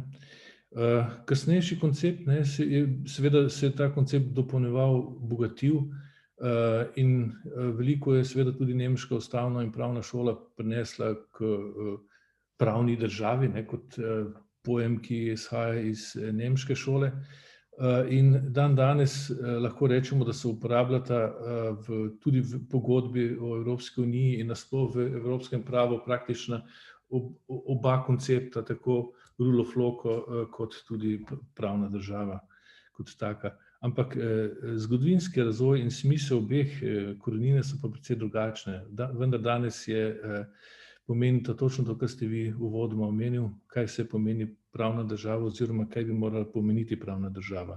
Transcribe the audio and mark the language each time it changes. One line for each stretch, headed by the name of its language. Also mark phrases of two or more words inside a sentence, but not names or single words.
Slovenian: Kasnejši koncept, seveda se je ta koncept dopolnjeval, bogatil in veliko je seveda tudi nemška ustavna in pravna šola prinesla k pravni državi, kot pojem, ki izhaja iz nemške šole. In dan danes lahko rečemo, da se uporabljata tudi v pogodbi o Evropski uniji in nasploh v evropskem pravu praktično oba koncepta, tako
English: rule of law
Slovenian: kot tudi pravna država kot taka. Ampak zgodovinski razvoj in smisel obeh korenine so pa precej drugačne. Vendar danes pomeni to točno to, kar ste vi uvodoma omenil, kaj se pomeni pravna država oziroma kaj bi morala pomeniti pravna država.